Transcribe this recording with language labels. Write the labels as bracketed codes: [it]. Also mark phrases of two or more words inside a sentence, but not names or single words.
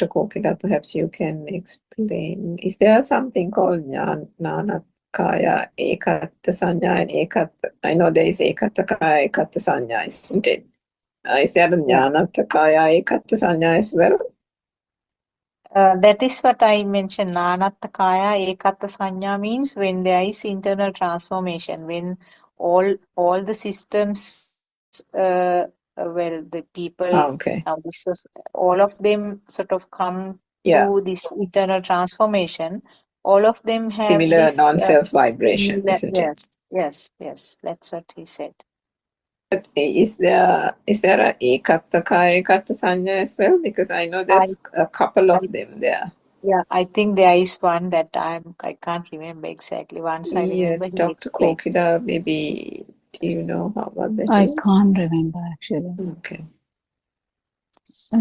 [en] Kokila, perhaps you can explain. Is there something called [pi] Nanakaya, Ekatta Sanya, [en] and Ekatta? I know there is [pi] Ekattakaya, Ekatta Sanya, [en] isn't it? Is there a [pi] Jnanattakaya, Ekatta Sanya [en] as well? That is what I mentioned. [pi] Nanattakaya ekatta sanya [en] means when there is internal transformation, when all the systems well, the people, Okay. now this was, all of them sort of come Yeah. to this eternal transformation. All of them have Similar this non-self vibration, similar, isn't it? yes, that's what he said. But is there a [pi] ekatta kaya ekatta sanya [en] as well? Because I know I, there's a couple I of them there. yeah, I think there is one that I can't remember exactly. Once I Yeah, remember he Dr. explained. Kokida, maybe do you know what that I is? can't remember actually. Okay. I